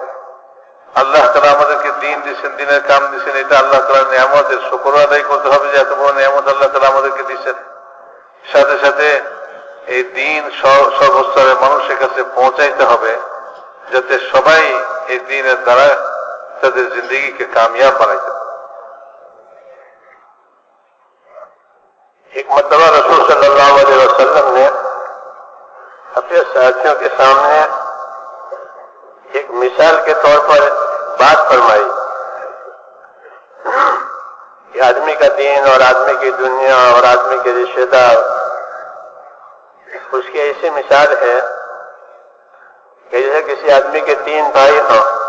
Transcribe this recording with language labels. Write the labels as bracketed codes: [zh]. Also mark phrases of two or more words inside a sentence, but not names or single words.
[bn] আল্লাহ তাআলা আমাদেরকে দিন দিচ্ছেন, দিনের কাম দিচ্ছেন, এটা আল্লাহ তাআলার নিয়ামতের শুকর আদায় করতে হবে যে এত বড় নিয়ামত আল্লাহ তাআলা আমাদেরকে দিচ্ছেন। সাথে সাথে এই দিন সর্বস্তরের মানুষের কাছে পৌঁছাইতে হবে, যাতে সবাই এই দিনের দ্বারা তাদের [ur] زندگی کامیاب بناتے. ایک مرتبہ رسول [ar] صلی اللہ علیہ وسلم [ur] نے اپنے ساتھیوں کے سامنے ایک مثال کے طور پر بات فرمائی کہ آدمی کا دین اور آدمی کی دنیا اور آدمی کے رشتے دار، اس کی ایسی مثال ہے کہ جیسے کسی آدمی کے تین بھائی ہوں،